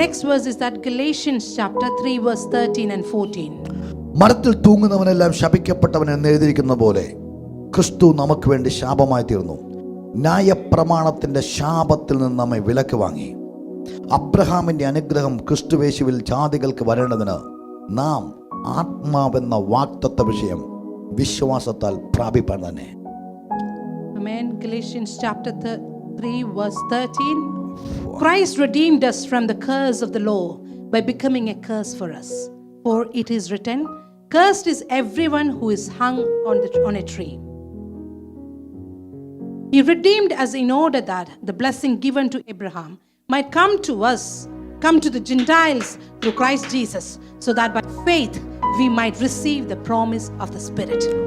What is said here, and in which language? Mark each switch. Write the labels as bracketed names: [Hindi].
[English] next verse is that Galatians chapter 3 verse 13 and 14. [Malayalam] മരത്തിൽ തൂങ്ങുന്നവനെല്ലാം ശപിക്കപ്പെട്ടവൻ എന്ന് എഴുതിയിരിക്കുന്ന പോലെ ക്രിസ്തു നമുക്ക് വേണ്ടി ശാപമായി തീർന്നു. ന്യായപ്രമാണത്തിന്റെ ശാപത്തിൽ നിന്ന് നമ്മെ വിലക്ക് വാങ്ങി. അബ്രഹാമിന്റെ അനുഗ്രഹം ക്രിസ്തുവേശുവിൽ ജാതികൾക്ക് വരേണ്ടതിന് നാം ആത്മാവെന്ന വാഗ്ദത്ത വിഷയം വിശ്വാസത്താൽ പ്രാപിപ്പാൻ തന്നെ. [English] Amen. Galatians chapter 3 verse 13. Christ redeemed us from the curse of the law by becoming a curse for us. For it is written, cursed is everyone who is hung on a tree. He redeemed us in order that the blessing given to Abraham might come to us, come to the Gentiles through Christ Jesus, so that by faith we might receive the promise of the Spirit.